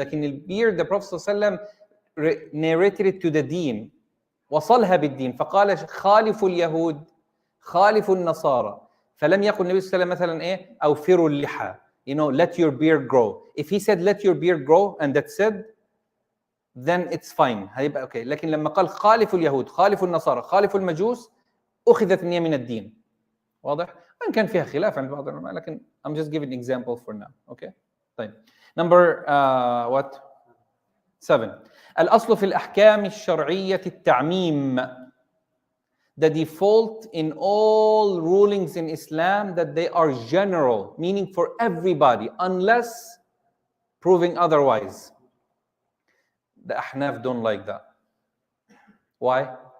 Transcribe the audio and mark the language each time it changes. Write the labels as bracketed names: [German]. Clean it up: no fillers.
[Arabic] لكن الbeard [English] the Prophet [Arabic] صلى الله عليه وسلم [English] narrated it to the deen، [Arabic] وصلها بالدين، فقال خالفوا اليهود خالفوا النصارى، فلم يقل النبي صلى الله عليه وسلم مثلا ايه أوفروا اللحى، [English] you know, let your beard grow. If he said let your beard grow and that's it, then it's fine، [Arabic] هيبقى اوكي. لكن لما قال خالفوا اليهود خالفوا النصارى خالفوا المجوس، أخذت النية من الدين. واضح؟ وإن كان فيها خلاف عند بعض العلماء، لكن [English] I'm just giving an example for now. Okay. [Arabic] طيب. [English] Number what? 7. [Arabic] الأصل في الأحكام الشرعية التعميم. [English] The default in all rulings in Islam that they are general, meaning for everybody, unless proving otherwise. The Ahnaf don't like that. Why?